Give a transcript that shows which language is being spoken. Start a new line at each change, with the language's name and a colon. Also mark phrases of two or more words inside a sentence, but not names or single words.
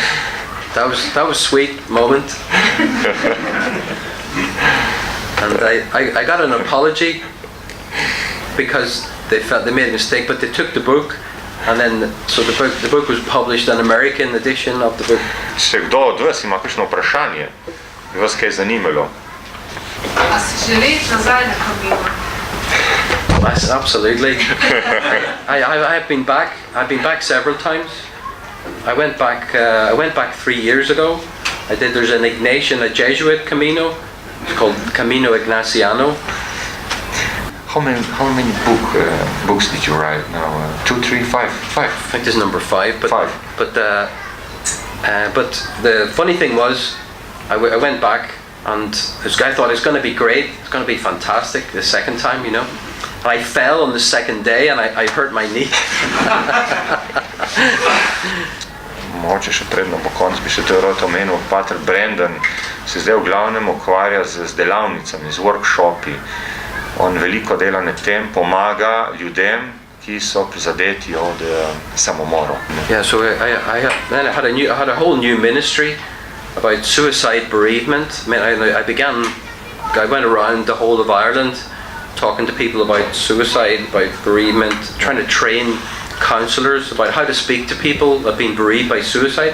English: That was sweet moment. And I got an apology because they felt they made a mistake, but they took the book, and then so the book was published, an American edition of the book.
Slovenian: Še kdo od vas ima kakšno vprašanje? Bi vas kaj zanimalo? A si želiš nazaj na Camino?
English: Yes, absolutely. I've been back. I've been back several times. I went back 3 years ago. There's an Ignatian, a Jesuit Camino. It's called Camino Ignaciano. How many books did you write now? 2, 3, 5? 5. I think this is number 5. But 5. But the funny thing was, I went back, and this guy thought it's going to be great. It's going to be fantastic the second time, you know. And I fell on the second day, and I hurt my knee.
Slovenian: Mogoče še predno po koncu bi še to rad omenil. Pater Brendan se zdaj v glavnem ukvarja z delavnicami, z workshopi. On veliko dela na tem, pomaga ljudem, ki so prizadeti od samomorov.
English: Yeah, so I had a whole new ministry about suicide bereavement. I went around the whole of Ireland talking to people about suicide, about bereavement, trying to train counsellors about how to speak to people that have been bereaved by suicide.